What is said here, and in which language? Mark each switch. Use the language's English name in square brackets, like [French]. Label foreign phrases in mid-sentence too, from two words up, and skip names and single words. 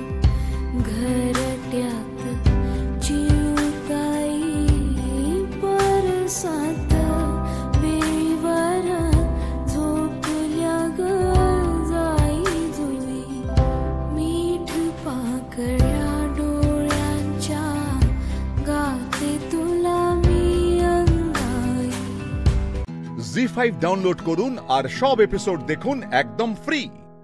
[Marathi] घरट्यात चिवताई परसात वेळीवर झोपल्या ग जाई जुई, मीठ पाकळ्या डोळ्यांच्या गाते तुला [English] Z5 download [Bangla] করুন আর সব এপিসোড দেখুন একদম ফ্রি।